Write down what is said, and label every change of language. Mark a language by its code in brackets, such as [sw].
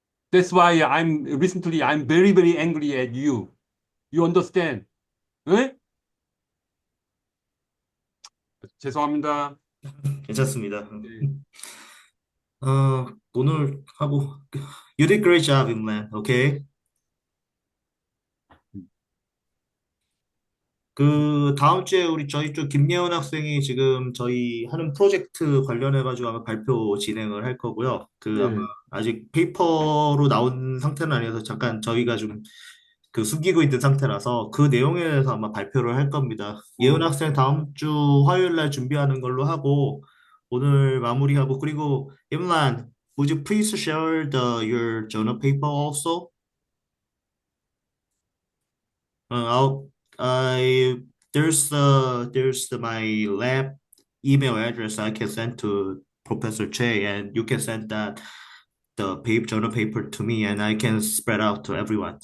[en] That's why I'm very, very angry at you. You understand? Eh? [ko] 죄송합니다. 괜찮습니다. 네. 오늘 하고 [en] you did great job, Imran. Okay. [ko] 그 다음 주에 저희 쪽 김예원 학생이 지금 저희 하는 프로젝트 관련해가지고 아마 발표 진행을 할 거고요. 아마 네. 아직 페이퍼로 나온 상태는 아니어서 잠깐 저희가 좀 숨기고 있는 상태라서 그 내용에 대해서 아마 발표를 할 겁니다. 예은 학생 다음 주 화요일 날 준비하는 걸로 하고 오늘 마무리하고 그리고 Imran, [en] would you please share your journal paper also? I'll I there's my lab email address I can send to Professor Che and you can send the journal paper to me and I can spread out to everyone.